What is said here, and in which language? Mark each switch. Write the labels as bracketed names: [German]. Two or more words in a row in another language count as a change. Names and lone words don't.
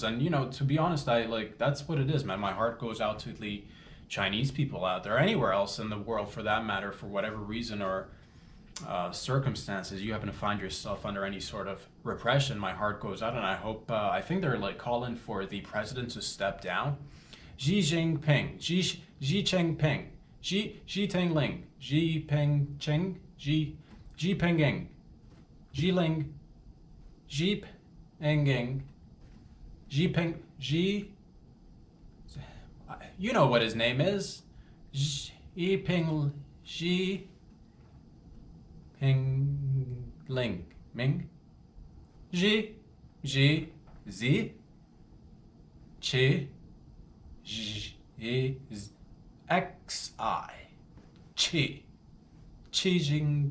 [English] And to be honest, that's what it is, man. My heart goes out to the Chinese people out there, anywhere else in the world for that matter, for whatever reason or circumstances you happen to find yourself under any sort of repression. My heart goes out, and I hope I think they're calling for the president to step down. Xi Jinping, Xi Jinping, Xi Jinping, Xi Jinping, Xi Jinping, Xi Ling, Xi Jinping, Xi Jinping, Xi. You know what his name is. Xi Jinping, Xi Ping Ling Ming Xi Z Chi X I Chi Jing Chi.